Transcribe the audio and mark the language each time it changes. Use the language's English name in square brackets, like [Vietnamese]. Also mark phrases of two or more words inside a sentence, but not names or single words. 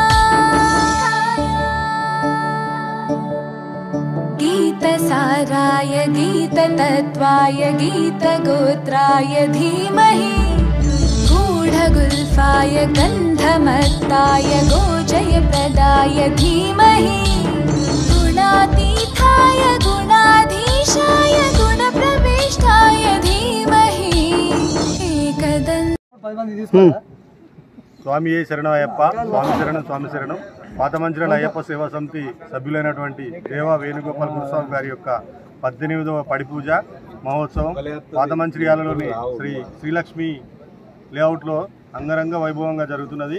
[Sanskrit] गीतसाराय गीततत्त्वाय गीतगोत्राय धीमहि गूढगुल्फाय गन्धमत्ताय गोजयप्रदाय धीमहि गुणातीताय गुणाधीशाय गुणप्रविष्टाय धीमहि एकदन्त। [Telugu] స్వామి శరణం అయ్యప్ప, స్వామి శరణం, స్వామి శరణం. పాతమంచిర్యాల అయ్యప్ప సేవా సమితి సభ్యులైనటువంటి దేవా వేణుగోపాల్ గురుస్వామి గారి యొక్క 18వ పడిపూజ మహోత్సవం పాతమంచిర్యాలలోని శ్రీలక్ష్మి లేఅవుట్లో అంగరంగ వైభవంగా జరుగుతున్నది.